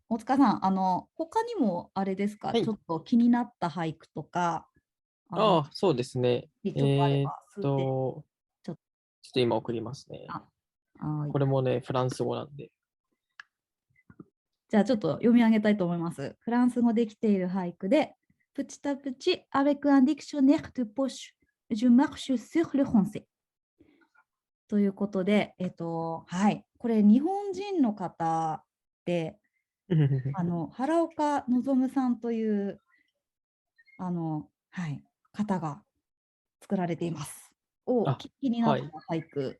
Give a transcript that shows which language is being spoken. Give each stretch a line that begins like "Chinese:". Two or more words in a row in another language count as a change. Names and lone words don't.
Japanese: 大塚さん、他にもあれですか、ちょっと気になった俳句とか、そうですね。ちょっとあれば、ちょっと今送りますね。これもね、フランス語なんで。じゃあちょっと読み上げたいと思います。フランス語できている俳句で、
French: Petit à petit, avec un dictionnaire de poche, je marche sur le français。
Japanese: ということで、これ日本人の方で、原岡望さんという方が作られています。気になった俳句。